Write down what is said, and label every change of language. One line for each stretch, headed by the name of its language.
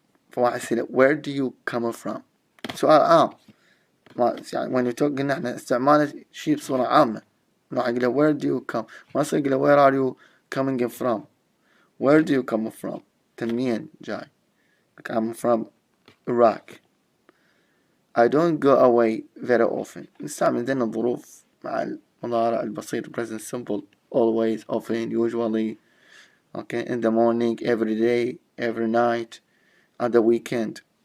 Arabic: فواحد يسأله
English: where do you come from.
Arabic: سؤال عام يعني
English: when you talk
Arabic: قلنا احنا استعماله شيء بصورة عامة. راح أقول له
English: where do you come
Arabic: ما أصير أقول له
English: where are you coming from. where do you come from
Arabic: تنمين جاي.
English: like I'm from Iraq. I don't go away very often.
Arabic: نستعمل ذن الظروف مع المضارع البسيط
English: present simple always often usually okay in the morning every day every night at the weekend.